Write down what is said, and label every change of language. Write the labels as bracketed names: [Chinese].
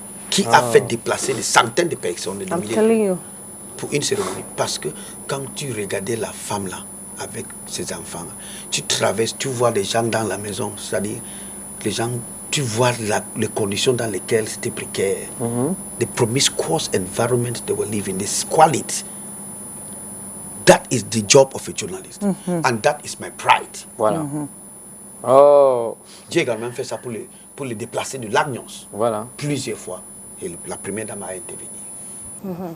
[French] Qui a fait déplacer des centaines de personnes, des milliers, [English] telling you. [French] pour une cérémonie. Parce que quand tu regardais la femme là, avec ses enfants, tu traverses, tu vois les gens dans la maison, c'est-à-dire les gens, tu vois les conditions dans lesquelles c'était précaire. [English] The promiscuous environment they were living, the squalid. That is the job of a journalist. And that is my pride. [French] Voilà. Oh. J'ai également fait ça pour les déplacer de l'Agnos. Voilà. Plusieurs fois. Et la première dame a intervenu.